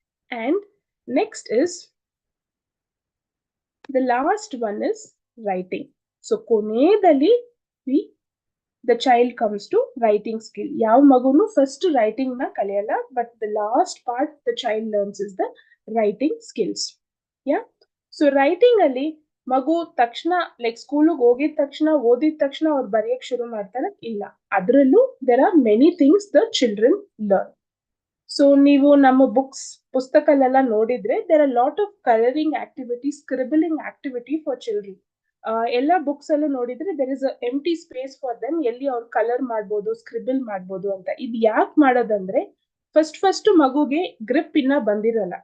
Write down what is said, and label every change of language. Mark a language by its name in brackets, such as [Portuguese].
[English] And next is the last one is writing. So [Kannada] ಕೊನೆಯಲ್ಲಿ [English] the child comes to writing skill. [Kannada] ಯಾವ ಮಗುನು first writing ನ ಕಲಿಯಲ್ಲ, but [English] the last part the child learns is the writing skills. Yeah, so writing [Kannada] ಅಲ್ಲಿ ಮಗು ತಕ್ಷಣ like ಸ್ಕೂಲಿಗೆ ಹೋಗಿದ ತಕ್ಷಣ ಓದಿದ ತಕ್ಷಣ ಅವ್ರು ಬರೆಯಕ್ ಶುರು ಮಾಡ್ತಾರೆ ಇಲ್ಲ. ಅದ್ರಲ್ಲೂ [English] there are many things the children learn. [Kannada] So ನೀವು ನಮ್ಮ ಪುಸ್ತಕಲ್ಲೆಲ್ಲ ನೋಡಿದ್ರೆ [English] There are lot of colouring activity, scribbling activity for children. [Kannada] ಎಲ್ಲ ಬುಕ್ಸ್ ಅಲ್ಲೂ ನೋಡಿದ್ರೆ [English] there is empty space for them, [Kannada] ಎಲ್ಲಿ ಅವ್ರು ಕಲರ್ ಮಾಡ್ಬೋದು, ಸ್ಕ್ರಿಬಲ್ ಮಾಡ್ಬೋದು ಅಂತ. ಇದು ಯಾಕೆ ಮಾಡೋದಂದ್ರೆ ಫಸ್ಟ್ ಮಗುಗೆ ಗ್ರಿಪ್ ಇನ್ನ ಬಂದಿರಲ್ಲ.